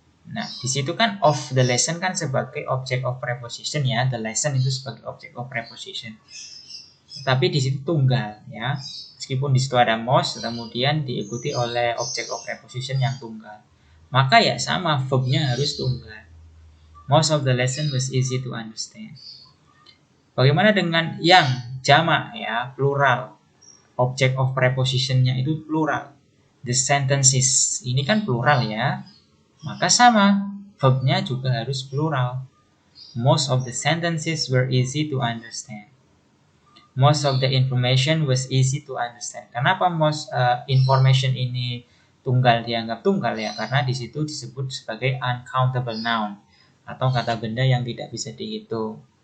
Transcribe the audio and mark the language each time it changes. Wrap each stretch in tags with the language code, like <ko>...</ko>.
<id>Nah, di situ kan of the lesson kan sebagai object of preposition ya, the lesson itu sebagai object of preposition. Tapi di situ tunggal ya. Meskipun di situ ada most, kemudian diikuti oleh object of preposition yang tunggal. Maka ya sama, verbnya harus tunggal.</id> <en>Most of the lesson was easy to understand.</en> <id>Bagaimana dengan yang jamak ya, plural. Object of prepositionnya itu plural. The sentences, ini kan plural ya. Maka sama, verbnya juga harus plural.</id> <en>Most of the sentences were easy to understand. Most of the information was easy to understand.</en> <id>Kenapa most information ini tunggal dianggap tunggal ya? Karena di situ disebut sebagai uncountable noun atau kata benda yang tidak bisa dihitung.</id>